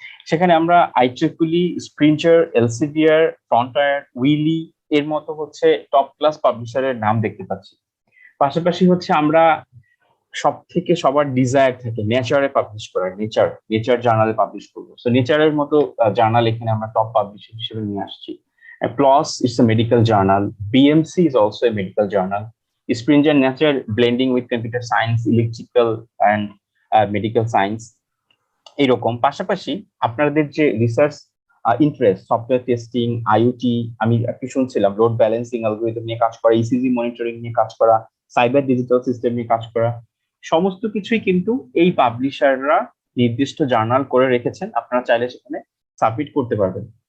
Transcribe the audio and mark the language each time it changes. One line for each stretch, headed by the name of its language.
Bangla: সেখানে আমরা আইট্রিপলি, স্প্রিঞ্চার, এলসেভিয়ার, frontier, Willy এর মতো হচ্ছে টপ ক্লাস পাবলিশারের নাম দেখতে পাচ্ছি। পাশাপাশি হচ্ছে আমরা সবার ডিজায়ার থাকে নেচারে পাবলিশ করার, নেচার জার্নালে পাবলিশ করবো। সো নেচারের মতো জার্নাল এখানে আমরা টপ পাবলিশার হিসেবে নিয়ে আসছি।
English: PLOS is a medical journal, BMC is also a medical journal, Springer Nature blending with computer science, electrical and medical science
Bangla: এরকম। পাশাপাশি আপনাদের যে research interest, software testing, IoT, আমি একটু শুনছিলাম লোড ব্যালেন্সিং অ্যালগরিদম নিয়ে কাজ করা, ইসিজি মনিটরিং নিয়ে কাজ করা, সাইবার ডিজিটাল সিস্টেম নিয়ে কাজ করা, সমস্ত কিছুই কিন্তু এই পাবলিশাররা নির্দিষ্ট জার্নাল করে রেখেছেন, আপনারা চাইলে সেখানে সাবমিট করতে পারবেন।